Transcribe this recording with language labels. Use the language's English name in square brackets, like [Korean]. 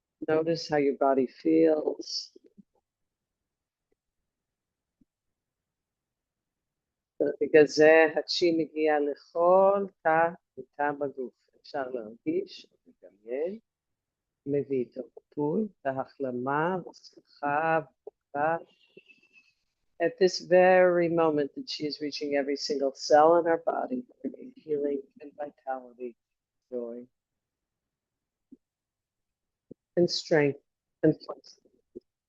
[English] Notice how your body feels. [Hebrew] בגלל זה הצ'י מגיע לכל תא ותא בגוף. אפשר להרגיש, לדמיין, מביא את הריפוי, את ההחלמה, הצלחה, [English] at this very moment that she is reaching every single cell in our body, bringing healing and vitality, joy, and strength and flexibility.